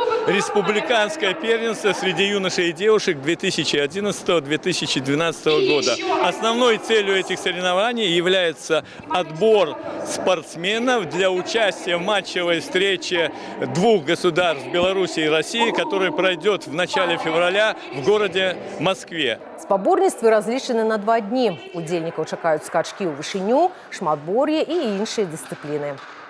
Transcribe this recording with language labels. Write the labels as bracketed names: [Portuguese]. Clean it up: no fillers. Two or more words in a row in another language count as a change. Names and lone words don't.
[Russian] Республиканское первенство среди юношей и девушек 2011-2012 года. Основной целью этих соревнований является отбор спортсменов для участия в матчевой встрече двух государств Беларуси и России, которая пройдет в начале февраля в городе Москве. [Belarusian] Спаборніцтвы разлічаны на 2 дні. Удзельнікаў чакаюць скачкі ў вышыню, шматбор'е і іншыя дысцыпліны.